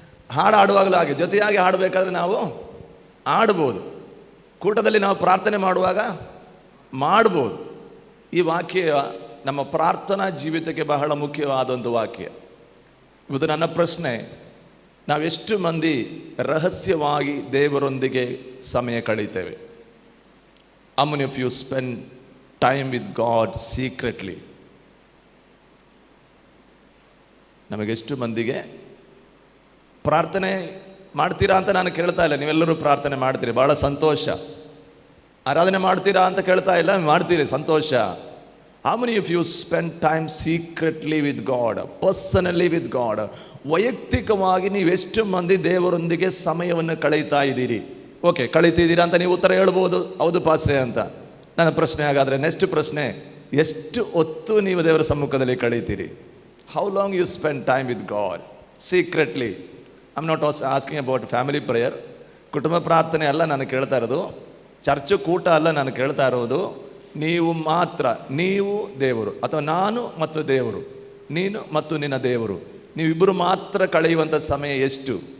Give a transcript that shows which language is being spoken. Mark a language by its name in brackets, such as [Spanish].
[Kannada] ಹಾಡು ಆಡುವಾಗಲೂ ಹಾಗೆ, ಜೊತೆಯಾಗಿ ಹಾಡಬೇಕಾದ್ರೆ ನಾವು ಆಡ್ಬೋದು, ಕೂಟದಲ್ಲಿ ನಾವು ಪ್ರಾರ್ಥನೆ ಮಾಡುವಾಗ ಮಾಡ್ಬೋದು. ಈ ವಾಕ್ಯ ನಮ್ಮ ಪ್ರಾರ್ಥನಾ ಜೀವಿತಕ್ಕೆ ಬಹಳ ಮುಖ್ಯವಾದೊಂದು ವಾಕ್ಯ. ಇವತ್ತು ನನ್ನ ಪ್ರಶ್ನೆ, ನಾವೆಷ್ಟು ಮಂದಿ ರಹಸ್ಯವಾಗಿ ದೇವರೊಂದಿಗೆ ಸಮಯ ಕಳೀತೇವೆ? [English] How many of you spend time with God secretly? [Kannada] ನಮಗೆಷ್ಟು ಮಂದಿಗೆ ಪ್ರಾರ್ಥನೆ ಮಾಡ್ತೀರಾ ಅಂತ ನಾನು ಕೇಳ್ತಾ ಇಲ್ಲ, ನೀವೆಲ್ಲರೂ ಪ್ರಾರ್ಥನೆ ಮಾಡ್ತೀರಿ, ಭಾಳ ಸಂತೋಷ. ಆರಾಧನೆ ಮಾಡ್ತೀರಾ ಅಂತ ಕೇಳ್ತಾ ಇಲ್ಲ, ಮಾಡ್ತೀರಿ, ಸಂತೋಷ. [English] How many of you spend time secretly with God, personally with God? [Kannada] ವೈಯಕ್ತಿಕವಾಗಿ ನೀವೆಷ್ಟು ಮಂದಿ ದೇವರೊಂದಿಗೆ ಸಮಯವನ್ನು ಕಳೀತಾ ಇದ್ದೀರಿ? ಓಕೆ, ಕಳೀತಿದ್ದೀರಾ ಅಂತ ನೀವು ಉತ್ತರ ಹೇಳ್ಬೋದು, ಹೌದು ಪಾಸ್ಟ್ರೇ ಅಂತ. ನನ್ನ ಪ್ರಶ್ನೆ ಹಾಗಾದರೆ, ನೆಕ್ಸ್ಟ್ ಪ್ರಶ್ನೆ, ಎಷ್ಟು ಹೊತ್ತು ನೀವು ದೇವರ ಸಮ್ಮುಖದಲ್ಲಿ ಕಳೀತೀರಿ? [English] How long you spend time with God secretly? I'm not asking about family prayer. [Kannada] ಕುಟುಂಬ ಪ್ರಾರ್ಥನೆ ಅಲ್ಲ ನಾನು ಕೇಳ್ತಾ ಇರೋದು, ಚರ್ಚು ಕೂಟ ಅಲ್ಲ ನಾನು ಕೇಳ್ತಾ ಇರೋದು. ನೀವು ಮಾತ್ರ, ನೀವು ದೇವರು, ಅಥವಾ ನಾನು ಮತ್ತು ದೇವರು, ನೀನು ಮತ್ತು ನಿನ್ನ ದೇವರು, ನೀವಿಬ್ಬರು ಮಾತ್ರ ಕಳೆಯುವಂಥ ಸಮಯ ಎಷ್ಟು?